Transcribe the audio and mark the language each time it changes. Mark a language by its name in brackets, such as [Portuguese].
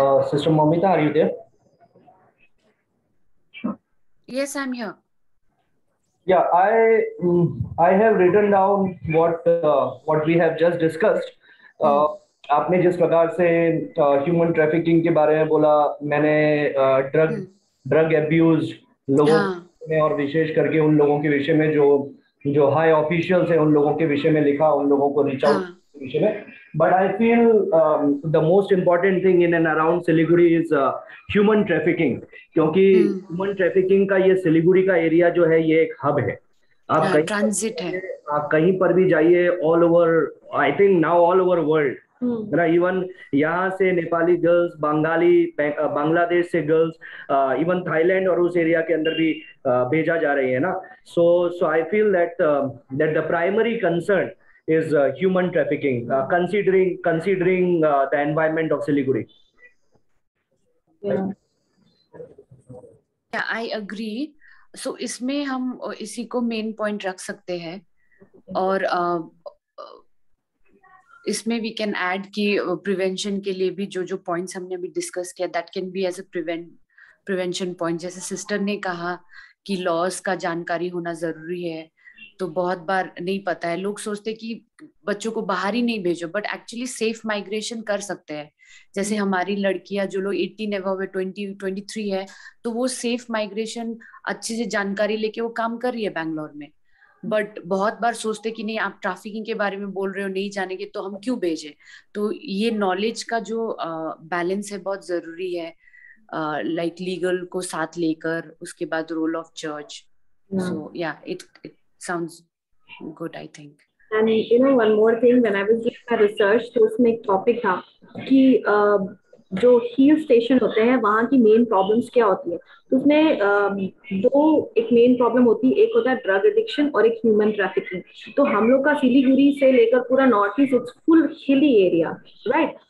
[English] Sister Momita, are you there? Yes, I'm here. Yeah, I have written down what we have just discussed. [Hindi] आपने जिस प्रकार से human trafficking के बारे में बोला, मैंने ड्रग एब्यूज लोगों में और विशेष करके उन लोगों के विषय में जो हाई ऑफिशियल्स हैं उन लोगों के विषय में लिखा, उन लोगों को रीच आउट के विषय में. [English] But I feel the most important thing in and around Siliguri is human trafficking, [Hindi] क्योंकि human trafficking का ये सिलीगुड़ी का एरिया जो है ये एक हब है. आप ट्रांजिट है. आप कहीं पर भी जाइए, [English] all over, I think now all over world, [Hindi] ना इवन यहाँ से नेपाली गर्ल्स, बांग्लादेश से गर्ल्स, इवन थाईलैंड और उस एरिया के अंदर भी भेजा जा रही है ना. [English] So I feel that the primary concern is human trafficking, considering the environment of Siliguri. Yeah, I agree. [Hindi] So इसमें हम इसी को मेन पॉइंट रख सकते हैं, और इसमें [English] we can add [Hindi] कि प्रिवेंशन के लिए भी जो पॉइंट्स हमने अभी डिस्कस किया, [English] that can be as a [Hindi] prevention point. जैसे सिस्टर ने कहा कि लॉस का जानकारी होना जरूरी है, तो बहुत बार नहीं पता है. लोग सोचते कि बच्चों को बाहर ही नहीं भेजो, बट एक्चुअली सेफ माइग्रेशन कर सकते हैं. जैसे हमारी लड़कियां जो लोग 18 अबव 23 है, तो वो सेफ माइग्रेशन अच्छे से जानकारी लेके वो काम कर रही है बैंगलोर में. बट बहुत बार सोचते कि नहीं, आप ट्रैफिकिंग के बारे में बोल रहे हो, नहीं जानेंगे तो हम क्यों भेजें. तो ये नॉलेज का जो बैलेंस है बहुत जरूरी है, लाइक लीगल को साथ लेकर, उसके बाद रोल ऑफ चर्च. [English] So yeah it sounds good, I think. And you know, one more thing, when I was doing my research, [Hindi] तो उसमें एक टॉपिक था कि जो हिल स्टेशन होते हैं वहाँ की मेन प्रॉब्लम्स क्या होती है. तो उसमें एक मेन प्रॉब्लम होती है, एक होता है ड्रग एडिक्शन और एक ह्यूमन ट्रैफिकिंग. तो हम लोग का सिलीगुड़ी से लेकर पूरा north east [English] It's full hilly area, right.